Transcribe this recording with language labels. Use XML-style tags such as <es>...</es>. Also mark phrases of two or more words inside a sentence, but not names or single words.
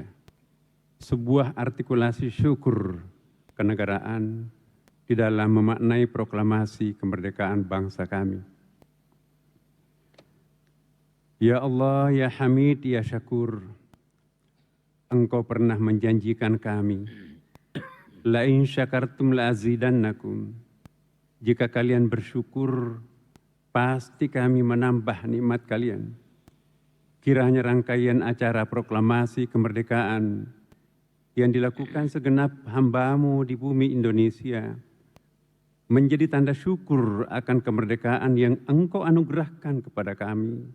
<id>Sebuah artikulasi syukur kenegaraan di dalam memaknai proklamasi kemerdekaan bangsa kami.</id> <ar>يا الله، يا حميد، يا شكور,</ar> <id>Engkau pernah menjanjikan kami,</id> <ar>لئن شكرتم لأزيدنكم.</ar> <id>Jika kalian bersyukur, pasti kami menambah nikmat kalian. Kiranya rangkaian acara proklamasi kemerdekaan yang dilakukan segenap hamba-Mu di bumi Indonesia menjadi tanda syukur akan kemerdekaan yang Engkau anugerahkan kepada kami.</id>